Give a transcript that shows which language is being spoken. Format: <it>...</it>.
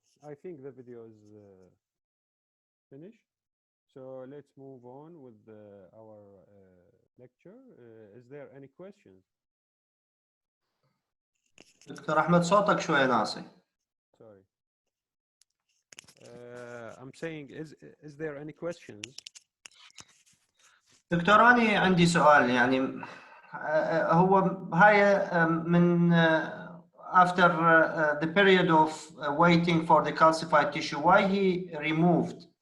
<en>I think the video is finished. So let's move on with our lecture. Is there any questions?</en> <ar>دكتور أحمد صوتك شوي ناصي.</ar> <en>Sorry. I'm saying, is there any questions?</en> <ar>دكتور أنا عندي سؤال يعني هو هاي من</ar> <en>after the period of waiting for the calcified tissue, why he removed</en>